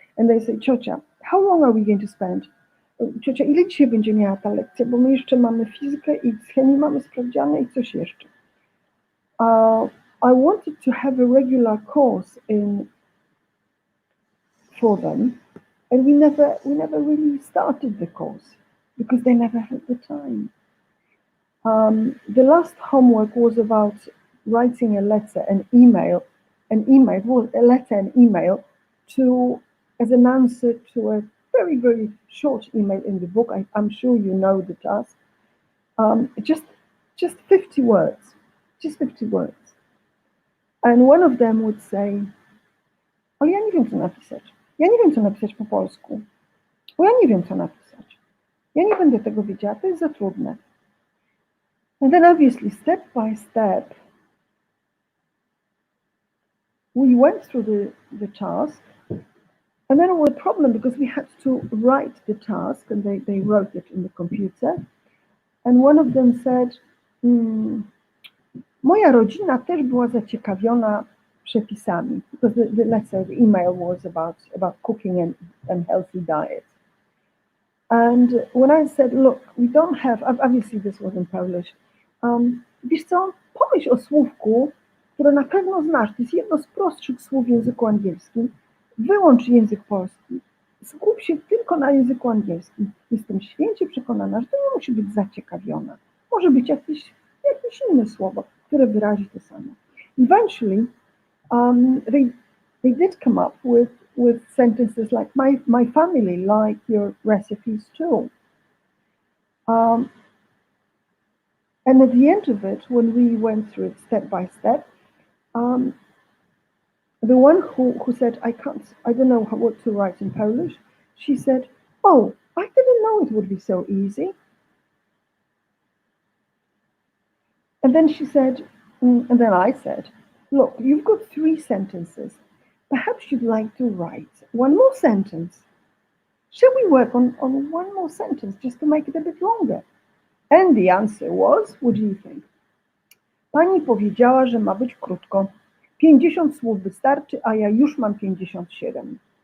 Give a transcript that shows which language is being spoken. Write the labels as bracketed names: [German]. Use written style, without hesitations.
[English] And they say, ciocia, how long are we going to spend? [Polish] Ciocia, ile dzisiaj będzie miała ta lekcja? Bo my jeszcze mamy fizykę i z chemii mamy sprawdziane i coś jeszcze. [English] I wanted to have a regular course for them, and we never really started the course because they never had the time. The last homework was about writing a letter, a letter and email as an answer to a very, very short email in the book. I'm sure you know the task. Just 50 words, just 50 words. And one of them would say, [Polish] ale ja nie wiem, co napisać. Ja nie wiem, co napisać po polsku. Bo ja nie wiem, co napisać. Ja nie będę tego wiedziała, to jest za trudne. [English] And then obviously, step by step, we went through the task. And then it was a problem because we had to write the task and they wrote it in the computer. And one of them said, [Polish] moja rodzina też była zaciekawiona przepisami [English] because the email was about cooking and healthy diet. And when I said, look, we don't have, obviously this was in Polish, [Polish] wiesz co, pomyśl o słówku, które na pewno znasz, to jest jedno z prostszych słów w języku angielskim, wyłącz język polski, skup się tylko na języku angielskim. Jestem święcie przekonana, że to nie musi być zaciekawiona. Może być jakieś inne słowo, które wyrazi to samo. [English] Eventually, they did come up with sentences like, my family like your recipes too. And at the end of it, when we went through it step by step, the one who said, I don't know what to write in Polish, she said, oh, I didn't know it would be so easy. And then she said, and then I said, look, you've got 3 sentences. Perhaps you'd like to write one more sentence. Shall we work on one more sentence just to make it a bit longer? And the answer was, what do you think? [Polish] Pani powiedziała, że ma być krótko. 50 słów wystarczy, a ja już mam 57.